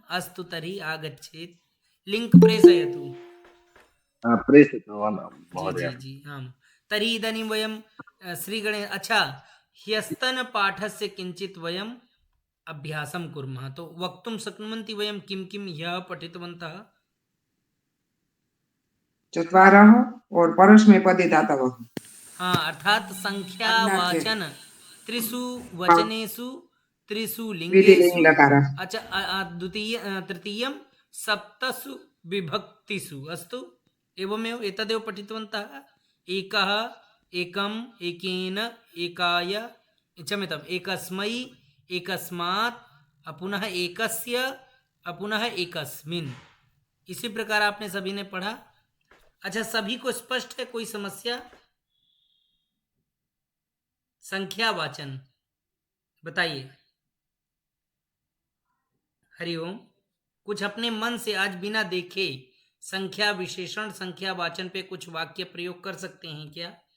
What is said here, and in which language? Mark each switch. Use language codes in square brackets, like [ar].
[sa] अस्तु, तर्हि आगच्छेत्। लिङ्क् प्रेषयतु। प्रेषितवान् जी महोदय। जी जी, आम्। तर्हि इदानीं वयं अच्छा, ह्यस्तनपाठस्य किञ्चित् वयम् अभ्यासं कुर्मः। तो वक्तुं शक्नुवन्ति वयं किं किं ह्यः पठितवन्तः? चत्वारः और परस्मैपदी धातवः। हाँ, अर्थात अन्नाचे संख्यावाचन त्रिषु वचनेषु त्रिषु लिङ्गेषु। विधिलिङ्गकारः। अच्छा, तृतीयं सप्तसु विभक्तिषु। अस्तु, एवमेव एतदेव पठितवन्तः। एकः, एकम्, एकेन, एकाय, क्षम्यताम्, एकस्मै, एकस्मात्, पुनः एकस्य, पुनः एकस्मिन्। [hi] इसी प्रकार आपने सभी ने पढ़ा। अच्छा, सभी को स्पष्ट है? कोई समस्या? संख्यावाचन बताइए। हरिओम। कुछ अपने मन से आज बिना देखे संख्या विशेषण संख्या वाचन पे कुछ वाक्य प्रयोग कर सकते हैं क्या?